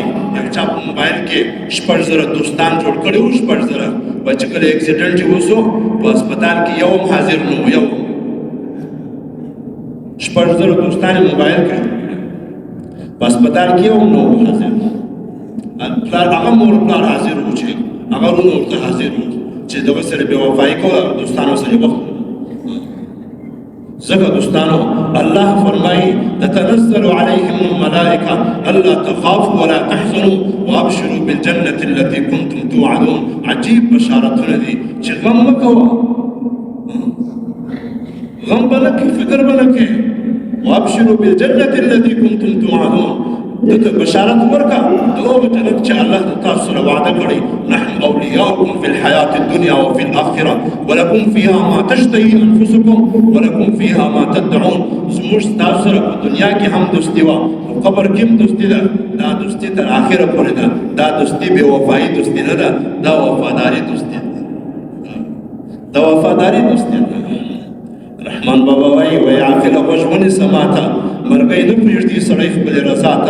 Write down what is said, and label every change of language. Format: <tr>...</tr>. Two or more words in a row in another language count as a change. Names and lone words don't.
<ps>یو چا په موبایل کې 6,000 دوستان جوړ کړي وو، 6,000 وایي چې کله اکسیډنټ یې وسو په هسپتال کې یو هم حاضر نه و، یو 6,000 دوستان یې موبایل کې په هسپتال کې یو هم نه و حاضر. هغه مور پلار حاضر وو چې هغه ورونه ورته حاضر وو چې دغه سره بې وفایي کوله دوستانو سره وخت. ځکه دوستانو الله فرمایي</ps> <ar>تتنزل عليهم الملائکه الا تخافوا ولا تحزنوا وابشروا بالجنه التي كنتم توعدون.</ar> <ps>عجیب بشارتونه دي چې غم مه کوه، غم به نه کوې، فکر به نه کوې.</ps> <ar>وابشروا بالجنه التي كنتم توعدون،</ar> <ps>دته بشارت ورکا دغه جنت چې الله تاسو سره وعده کړی</ps> <ar>نحن اولیاؤکم فی الحیات الدنیا وفی الاخره ولکم فیها ما تشتهی انفسکم ولکم فیها ما تدعون.</ar> <ps>زموږ تاسو سره په دنیا کې هم دوستي وه، په قبر کې هم دوستي ده. دا دوستي تر آخره پورې ده. دا دوستي بې وفایي دوستي نه ده، دا وفاداري دوستي ده، دا وفاداري دوستي ده. رحمان بابا وایي عاقله غوږ ونیسه ماته، مرګی نه پرېږدي سړی خپلې رضا ته.</ps>